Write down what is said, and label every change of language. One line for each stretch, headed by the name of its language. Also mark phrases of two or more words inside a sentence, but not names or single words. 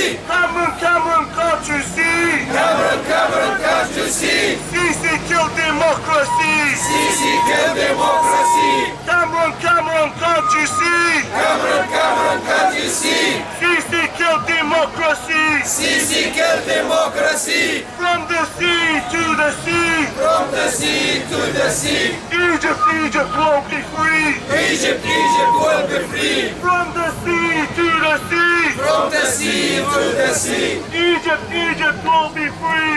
English: Cameron, can't you see? Cameron, can't you see? Sisi kill democracy. Sisi kill democracy. Cameron, can't you see? Cameron, can't you see? Sisi kill democracy. Sisi kill democracy. From the sea to the sea. From the sea to the sea. Egypt won't be free. Egypt will be free. From the sea to the sea. From the sea to the sea. Egypt will be free.